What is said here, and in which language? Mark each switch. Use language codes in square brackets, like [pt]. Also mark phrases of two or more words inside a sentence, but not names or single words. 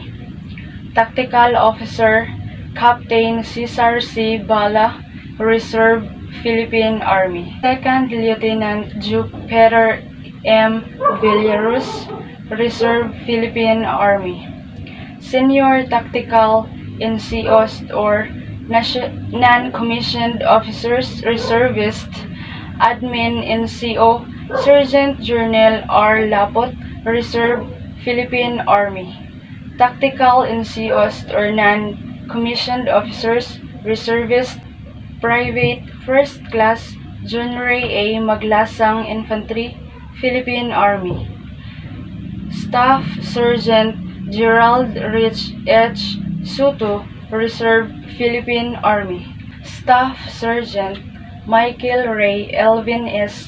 [en] Tactical Officer Captain Cesar C. Bala, Reserve, Philippine Army. 2nd Lieutenant Jupiter M. Villarus, Reserve, Philippine Army. Senior Tactical NCOs or Non-Commissioned Officers, Reservist, Admin NCO, Sergeant Journal R. Lapot, Reserve, Philippine Army. Tactical NCOs or Non-Commissioned Officers, Reservist, Private First Class John Ray A. Maglasang Infantry, Philippine Army. Staff Sergeant Gerald Rich H. Soto, Reserve, Philippine Army. Staff Sergeant Michael Ray Elvin S.